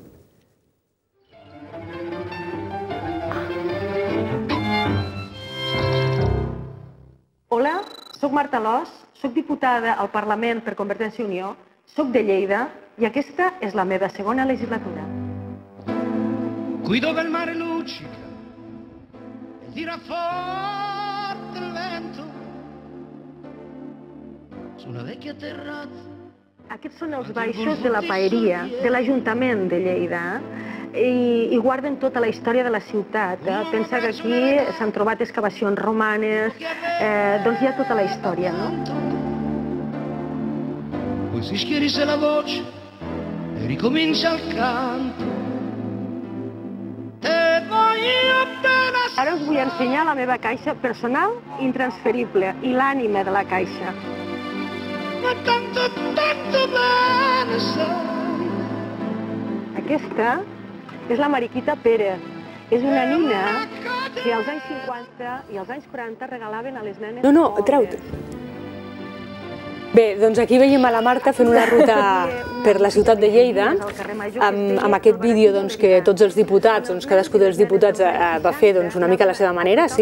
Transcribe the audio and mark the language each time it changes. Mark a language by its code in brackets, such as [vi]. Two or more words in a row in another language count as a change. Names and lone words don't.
[ca] Hola, soc Marta Alòs, soc diputada al Parlament per Convergència i Unió, soc de Lleida i aquesta és la meva segona legislatura. [it] Qui dove il mare luccica e tira forte il vento su una vecchia terrazza. [ca] Aquests són els baixos de la paeria de l'Ajuntament de Lleida i guarden tota la història de la ciutat. Pensa que aquí s'han trobat excavacions romanes, doncs hi ha tota la història, no? [it] ma si schierisse la voce e ricomincia il canto. [nap] Te voglio appena... [ca] Ara us vull ensenyar la meva caixa personal intransferible i l'ànima de la caixa. [it] Ma tanto, tanto bene sai. [ca] Aquesta és la Mariquita Pérez. És una nina que als anys 50 i als anys 40 regalaven a les nenes No, pobres. treu-te. Bé, doncs aquí veiem a la Marta fent una ruta per la ciutat de Lleida, amb aquest vídeo que tots els diputats, cadascú dels diputats va fer una mica a la seva manera, sí?